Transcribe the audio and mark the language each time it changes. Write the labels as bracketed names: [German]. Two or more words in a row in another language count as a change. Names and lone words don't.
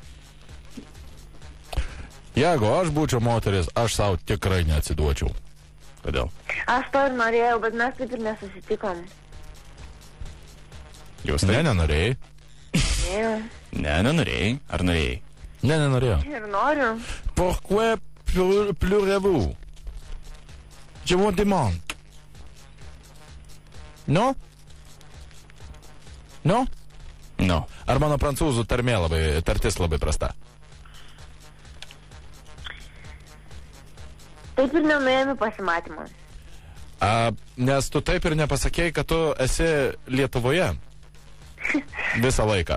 [Lithuanian] Jeigu aš būčiau moteris, aš savo tikrai neatsiduočiau. Kodėl? Aš to ir norėjau, bet mes taip ir nesusitikom. Jūs tai? Nenorėjai. Ne, Nenorėjai. Ar norėjai? Nenorėjau. ir noriu. [French] Pourquoi pleurez-vous? Je vous demande. [Lithuanian] Nu? Nu? No. Ar mano prancūzų tartis labai prasta? Taip ir nenuėjami pasimatymą. Nes tu taip ir nepasakėjai, kad tu esi Lietuvoje visą laiką.